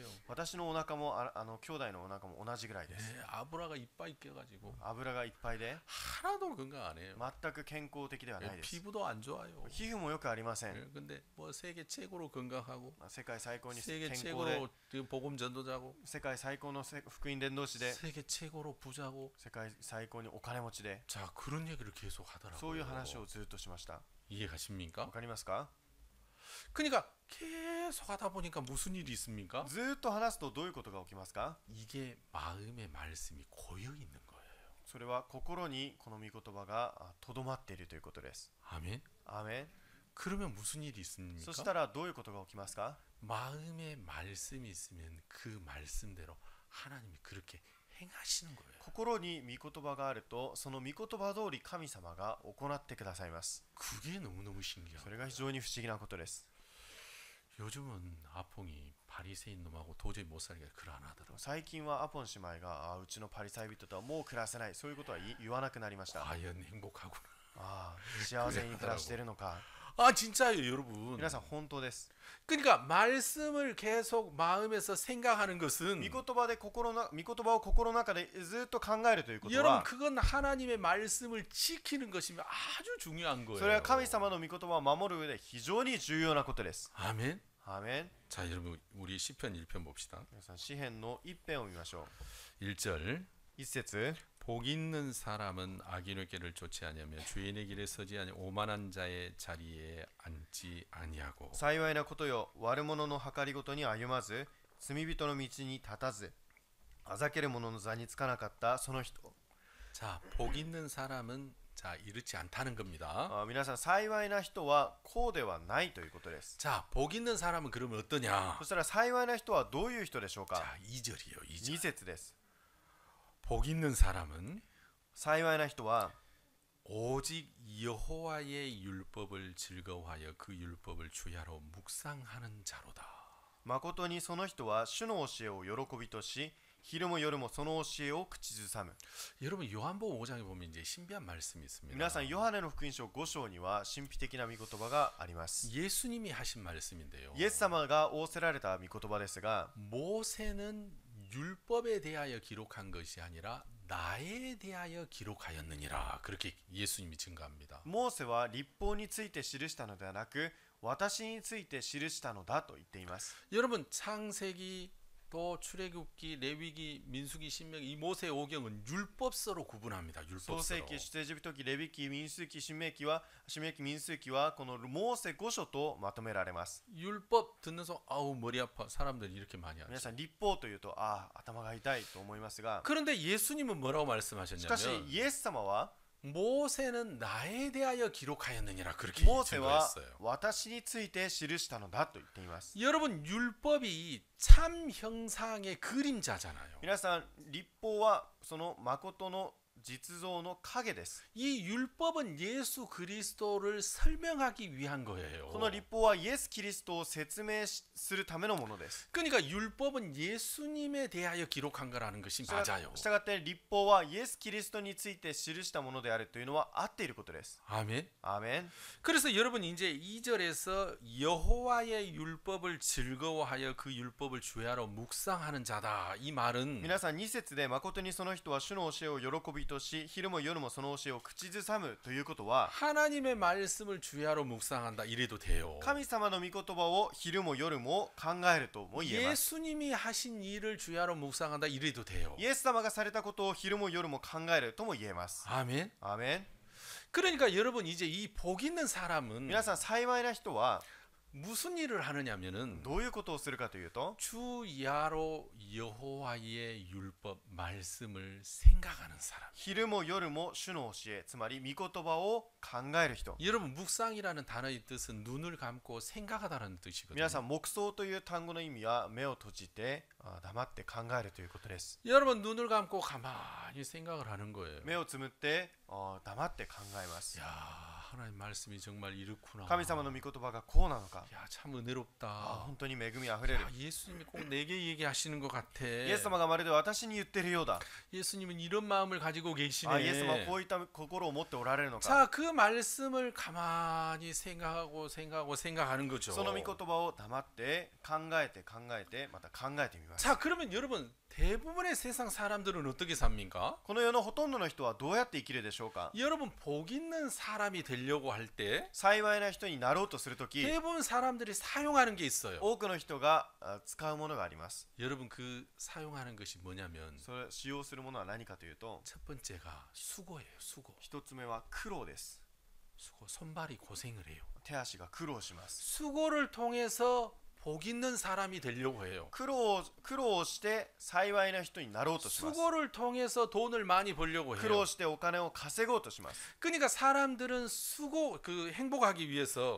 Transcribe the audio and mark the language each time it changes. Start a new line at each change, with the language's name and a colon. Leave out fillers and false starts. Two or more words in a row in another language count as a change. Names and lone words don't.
Japanese: 私のお腹も兄弟のお腹も同じぐらいです。
Korean: 아브라가 이빨 껴가지고
Japanese: 油がいっぱいで
Korean: 하나도 건강 안 해요.
Japanese: 全く健康的ではないです。
Korean: 피부도 안 좋아요.
Japanese: 皮膚もよくありません。
Korean: 근데 뭐 세계 최고로 건강하고
Japanese: 世界最高に健
Korean: 세계
Japanese: 康で
Korean: 최고로 복음 전도자고
Japanese: 世界最高の福音伝道師で
Korean: 세계 최고로 부자고
Japanese: 世界最高にお金持ちで
Korean: 자 그런 얘기를 계속 하더라고요.
Japanese: そういう話をずっとしました。
Korean: 이해가십니까?
Japanese: わかりますか？
Korean: 그러니까 계속 하다 보니까 무슨 일이 있습니까?
Japanese: ずっと話すとどういうことが起きますか？
Korean: 이게 마음의 말씀이 고여 있는 거예요.
Japanese: それは心にこの御言葉がとどまっているということです。
Korean: 아멘.
Japanese: アーメン。
Korean: 그러면 무슨 일이
Japanese: そ
Korean: 있습니까?
Japanese: したらどういうことが起きますか？
Korean: 마음에 말씀이 있으면 그 말씀대로 하나님이 그렇게 행하시는 거예요.
Japanese: 心に御言葉があると、その御言葉通り神様が行ってくださいます。
Korean: 그게 너무너무
Japanese: そ
Korean: 신기해요.
Japanese: れが非常に不思議なことです。
Korean: 요즘은 아퐁이 바리새인 놈하고 도저히 못 살게 그러 안 하더라고요.
Japanese: 最近はアポン姉妹がうちのパリサイ人とはもう暮らせない、そういうことは言わなくなりました。
Korean: 과연 행복하구나.
Japanese: 幸せに暮らしているのか。
Korean: 아 진짜요 여러분.
Japanese: 皆さん本当です。
Korean: 그러니까 말씀을 계속 마음에서 생각하는
Japanese: 御
Korean: 것은
Japanese: 言葉を心の中でずっと考えるということ
Korean: 여러분
Japanese: は、
Korean: 그건 하나님의 말씀을 지키는 것이면 아주 중요한
Japanese: それは
Korean: 거예요.
Japanese: 神様の御言葉を守る上で非常に重要なことです。
Korean: 아멘.
Japanese: アーメン。
Korean: 자 여러분 우리 시편 1편 봅시다.
Japanese: 皆さん詩編の一編を見ましょう。
Korean: 1절
Japanese: 一節。
Korean: 복 있는 사람은 악인의 길을 쫓지 아니하며 주인의 길에 서지 아니 오만한 자의 자리에 앉지 아니하고.
Japanese: 幸いなことよ、悪者の計りごとに歩まず、罪人の道に立たず、あざける者の座につかなかったその人。
Korean: 자, 복 있는 사람은 자 이렇지 않다는 겁니다.
Japanese: 皆さん、幸いな人はこうではないということです。
Korean: 자, 복 있는 사람은 그러면 어떠냐?
Japanese: そしたら幸いな人はどういう人でしょうか？
Korean: 자, 2절이요. 2절.
Japanese: 2 節です。
Korean: 복 있는 사람은
Japanese: 幸いな人は
Korean: 오직 여호와의 율법을 즐거워하여 그 율법을 주야로 묵상하는 자로다.
Japanese: 誠にその人は主の教えを喜びとし、昼も夜もその教えを口ずさむ。
Korean: 여러분 요한복음 5장에 보면 이제 신비한 말씀이 있습니다.
Japanese: 皆さん、ヨハネの福音書5章には神秘的な御言葉があります。
Korean: 예수님이 하신 말씀인데요.
Japanese: イエス様が仰せられた御言葉ですが、
Korean: 모세는 율법에 대하여 기록한 것이 아니라 나에 대하여 기록하였느니라. 그렇게 예수님이 증거합니다.
Japanese: モーセは律法について記したのではなく、私について記したのだと言っています。
Korean: 여러분 창세기 또 출애굽기, 레위기, 민수기, 신명기 이 모세 오경은 율법서로 구분합니다.
Japanese: 創
Korean: 율법서로.
Japanese: 世記、出エジプト記、レビ記、民数記、新明記は民数記はこのモーセ5書とまとめられます。
Korean: 율법 듣는 순간 아우 머리 아파. 사람들이 이렇게 많이
Japanese: 皆
Korean: 하죠.
Japanese: さん、律法というと頭が痛いと思いますが、
Korean: 그런데 예수님은 뭐라고
Japanese: しかし
Korean: 말씀하셨냐면
Japanese: イエス様は
Korean: 모세는 나에 대하여 기록하였느니라 그렇게
Japanese: モーセは
Korean: 증거했어요.
Japanese: 私について記したのだと言っています。
Korean: 여러분 율법이 참 형상의 그림자잖아요.
Japanese: 皆さん、律法はその誠の実像の影です。
Korean: 이 율법은 예수 그리스도를 설명하기 위한 거예요.
Japanese: この律法はイエス・キリストを説明するためのものです。
Korean: 그러니까 율법은 예수님에 대하여 기록한 거라는 것이 맞아요.
Japanese: したがって律法はイエス・キリストについて記したものであるというのは合っていることです。
Korean: 아멘.
Japanese: アーメン。
Korean: 그래서 여러분 이제 2절에서 여호와의 율법을 즐거워하여 그 율법을 주야로 묵상하는 자다. 이 말은
Japanese: 皆さん、2節で誠にその人は主の教えを喜びとし、昼も夜もその教えを口ずさむということは、
Korean: 하나님의 말씀을 주야로 묵상한다 이래도 돼요.
Japanese: 神様の御言葉を昼も夜も考えるとも言えます。
Korean: 예수님이 하신 일을 주야로 묵상한다 이래도 돼요.
Japanese: イエス様がされたことを昼も夜も考えるとも言えます。
Korean: 아멘.
Japanese: アーメン。
Korean: 그러니까 여러분 이제 이 복 있는 사람은
Japanese: 皆さん、幸いな人は
Korean: 무슨 일을 하느냐면은
Japanese: どういうことをするかというと、
Korean: 주야로 여호와의 율법 말씀을 생각하는 사람.
Japanese: 昼も夜も主の教え、つまり御言葉を考える人。
Korean: 여러분 묵상이라는 단어의 뜻은 눈을 감고 생각하다라는 뜻이거든요.
Japanese: 皆さん、黙想という単語の意味は目を閉じて黙って考えるということです。
Korean: 여러분 눈을 감고 가만히 생각을 하는 거예요.
Japanese: 目をつむって黙って考えます。
Korean: 야, 하나님 말씀이 정말 이렇구나.
Japanese: 神様の御言葉がこうなのか。
Korean: 야, 참 은혜롭다.
Japanese: 本当に恵みあふれる。
Korean: 야, 예수님이 꼭 내게 얘기하시는 것 같아.
Japanese: イエス様がまるで私に言ってるようだ。
Korean: 예수님은 이런 마음을 가지고
Japanese: イエ
Korean: 계시네.
Japanese: ス様はこういった心を持っておられるのか。
Korean: 자, 그 말씀을 가만히 생각하는 거죠.
Japanese: その御言葉を黙って考えてまた考えてみます。
Korean: 자, 그러면 여러분 대부분의 세상 사람들은 어떻게 삽니까?
Japanese: この世のほとんどの人はどうやって生きるでしょうか。
Korean: 여러분 복 있는 사람이 되려고 할 때
Japanese: 幸いな人になろうとするとき、
Korean: 대부분 사람들이 사용하는 게 있어요.
Japanese: 多くの人が使うものがあります。
Korean: 여러분 그 사용하는 것이 뭐냐면
Japanese: それ使用するものは何かというと、
Korean: 첫 번째가 수고예요. 수고.
Japanese: 一つ目は苦労です。
Korean: 수고. 손발이 고생을 해요.
Japanese: 手足が苦労します。
Korean: 수고를 통해서 복 있는 사람이 되려고 해요.
Japanese: 苦労をして幸いな人になろうとします。
Korean: 수고를 통해서 돈을 많이 벌려고
Japanese: 苦労
Korean: 해요.
Japanese: してお金を稼ごうとします。
Korean: 그러니까 사람들은 행복하기 위해서